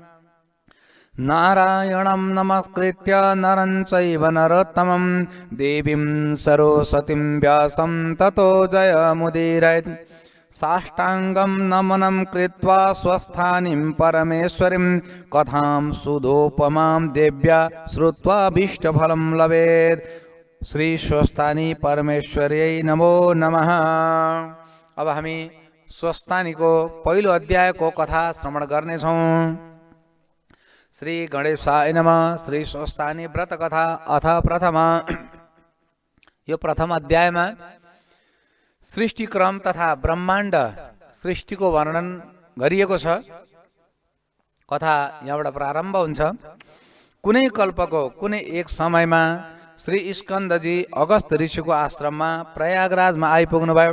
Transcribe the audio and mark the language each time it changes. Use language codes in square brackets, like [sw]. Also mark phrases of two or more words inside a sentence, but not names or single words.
[sa] नारायणं नमस्कृत्य नरं चैव नरोत्तमं देवीं सरस्वतीं व्यासं ततो जयमुदीरयेत्। साष्टांगं नमनं कृत्वा स्वस्थानीं परमेश्वरीं कथां सुधोपमां देव्या श्रुत्वा भीष्टफलं लभेत्। श्री स्वस्थानी परमेश्वर्यै नमो नमः। [ne] अब हामी स्वस्थानीको पहिलो अध्यायको कथा श्रवण गर्नेछौँ। [sa] श्री गणेशाय नमः। श्री स्वस्थानी व्रत कथा अथ प्रथम। [ne] यो प्रथम अध्यायमा सृष्टि क्रम तथा ब्रह्माण्ड सृष्टिको वर्णन गरिएको छ। कथा यहाँबाट प्रारम्भ हुन्छ। कुनै कल्पको कुनै एक समयमा श्री स्कन्दजी अगस्त ऋषिको आश्रममा प्रयागराजमा आइपुग्नुभयो।